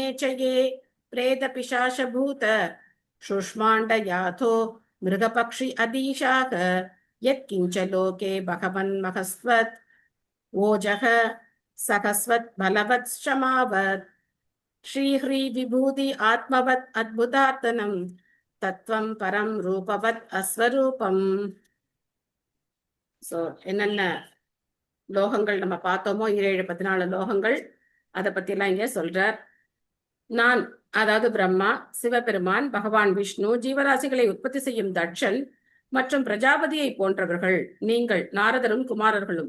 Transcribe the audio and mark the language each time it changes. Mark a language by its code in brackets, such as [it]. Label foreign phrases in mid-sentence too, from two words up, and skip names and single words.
[sa] च ये प्रेतपिशाचभूत शुष्माण्डयाथो मृगपक्षि अधीशाः यत्किञ्च लोके भगवन्महस्वत् ओजः सहस्वत् बलवत् क्षमावत् श्रीह्री विभूति आत्मवत् अद्भुतार्तनं तत्त्वं परं रूपवत् अस्वरूपम्. [ta] ஸோ என்னென்ன லோகங்கள் நம்ம பார்த்தோமோ 17-14 லோகங்கள் அதை பற்றிலாம் இங்கே சொல்றார். நான், அதாவது பிரம்மா, சிவபெருமான், பகவான் விஷ்ணு, ஜீவராசிகளை உற்பத்தி செய்யும் தட்சன் மற்றும் பிரஜாபதியை போன்றவர்கள், நீங்கள் நாரதரும் குமாரர்களும்,